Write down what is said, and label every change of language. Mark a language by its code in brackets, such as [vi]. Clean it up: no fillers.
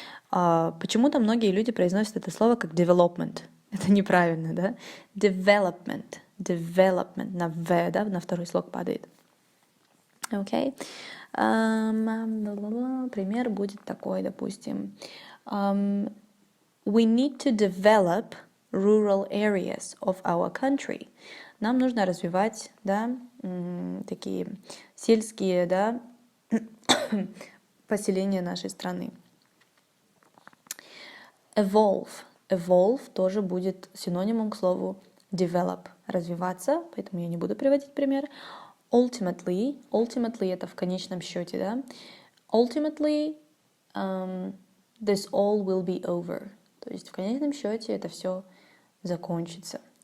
[ru] Почему-то многие люди произносят это слово как development. Это неправильно, да? Development. На V, да, на второй слог падает. Окей. Пример будет такой, допустим. [en] We need to develop rural areas of our country. [ru] Нам нужно развивать, да, такие сельские, да, поселения нашей страны. Evolve тоже будет синонимом к слову develop, развиваться, поэтому я не буду приводить пример. Ultimately это в конечном счете, да. [en] Ultimately, this all will be over. [ru] То есть в конечном счете это все закончится.